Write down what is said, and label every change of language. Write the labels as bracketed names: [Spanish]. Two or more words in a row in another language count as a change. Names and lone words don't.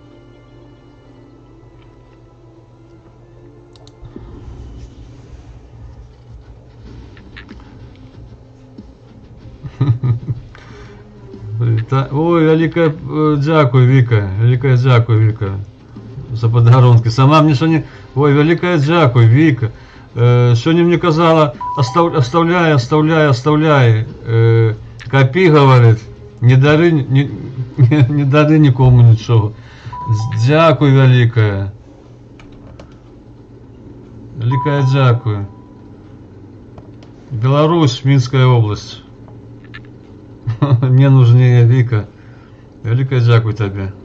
[Belarusian] Ой, вялікае дзякуй, Віка, вялікае дзякуй, Віка, за падарункі. Сама мне сёння, ой, вялікае дзякуй, Віка. Сёння мне казала, [Russian] оставляй, копи, говорит, [Belarusian] не дары нікому нічого. Дзякуй вялікае. Вялікае дзякуй. [Russian] Беларусь, Мінская область. Мне нужнее, [Belarusian] Віка. Вялікае дзякуй табе.